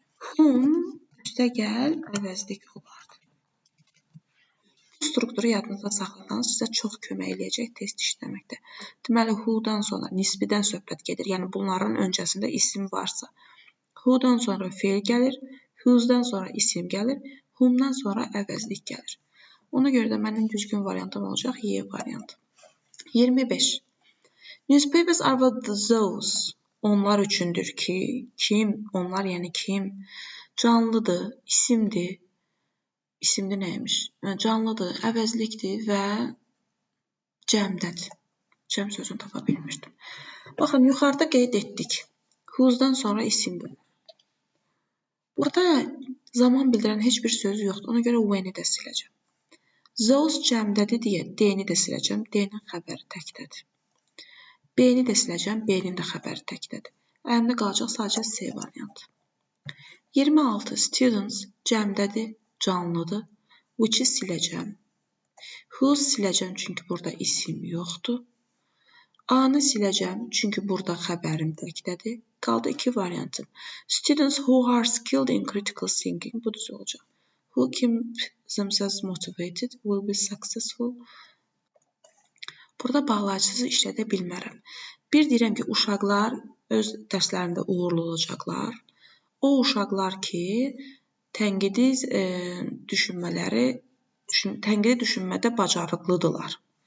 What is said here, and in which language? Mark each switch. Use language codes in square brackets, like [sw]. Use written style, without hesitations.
[az] Whom üstəgəl əvəzlik olardı. Bu strukturu yadınızda saxlasanız sizə çox kömək eləyəcək test işləməkdə. Deməli, who'dan sonra nisbidən söhbət gedir. Yəni, bunların öncəsində isim varsa. Who'dan sonra feil gəlir. Whose'dan sonra isim gəlir. Whom'dan sonra əvəzlik gəlir. Ona görə də mənim düzgün variantım olacaq Y variantı. 25. [en] Newspapers are for those. [az] Onlar üçündür ki, kim? Onlar yəni kim? Canlıdır, isimdir. İsimdir nəymiş? Canlıdır, əvəzlikdir və cəmdədir. Cəm sözünü tapa bilmirdim. Baxın, yuxarıda qeyd etdik. Whose'dan sonra isimdir. Burada zaman bildirən heç bir söz yoxdur. Ona görə when'i də siləcəm. Those cəmdədir deyə D-ni də siləcəm. D-nin xəbəri təkdədir. B-ni də siləcəm. B-nin də xəbəri təkdədir. Əlimdə qalacaq sadəcə C variantı. 26. Students cəmdədir, canlıdır. Which-i siləcəm. Whose siləcəm, çünki burada isim yoxdur. A-nı siləcəm, çünki burada xəbərim təkdədir. Qaldı 2 variantım. [en] Students who are skilled in critical thinking. [az] Bu düz olacaq. [en] Who keep themselves motivated will be successful. [az] Burada bağlayıcısız işlədə bilmərəm. Bir deyirəm ki, uşaqlar öz dərslərində uğurlu olacaqlar. O uşaqlar ki, tənqidi düşünmədə bacarıqlıdırlar.